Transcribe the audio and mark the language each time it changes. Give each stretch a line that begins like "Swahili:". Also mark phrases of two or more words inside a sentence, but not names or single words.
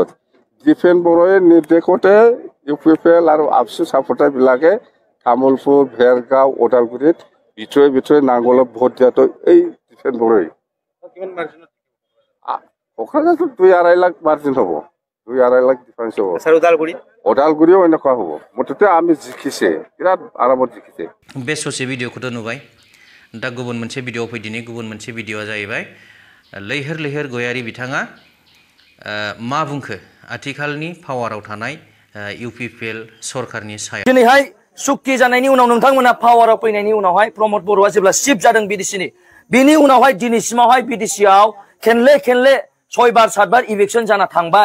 Assamese: ডিফেন বড়োৱে নিৰ্দেশতে UPPL আৰু আপসু সাপোৰ্টাৰবিলাকে তামোলপুৰ, ভেৰগাঁও, ওদালগুৰিত ভিতৰে নাঙলত ভোট দিয়াটো এই ডিফেন বড়োই। কোকৰাঝাৰটো 2-2.5 লাখ মাৰ্জিন হ'ব, 2-2.5 লাখ ডিফাৰেন্স হ'ব। ওদালগুৰিও এনেকুৱা হ'ব। মুঠতে আমি জিকিছে, বিৰাট আৰামত জিকিছে।
Bodo: बे ससे भिडिअखौथ' नुबाय। दा गुबुन मोनसे भिडिअ फैदिनि। गुबुन मोनसे भिडिअआ जाहैबाय लैहोर लैहोर गयारि बिथाङा मा बुंखो आथिखालनि पावाराव थानाय UPPL सरकारनि सायाव। दिनैहाय सुक्ति जानायनि उनाव नोंथांमोना पावाराव फैनायनि उनावहाय प्रमोद बर'आ जेब्ला चिफ जादों BDCनि, बिनि उनावहाय दिनैसिमावहाय BDCआव खेनले 6 बार 7 बार इलेक्शन जाना थांबाय।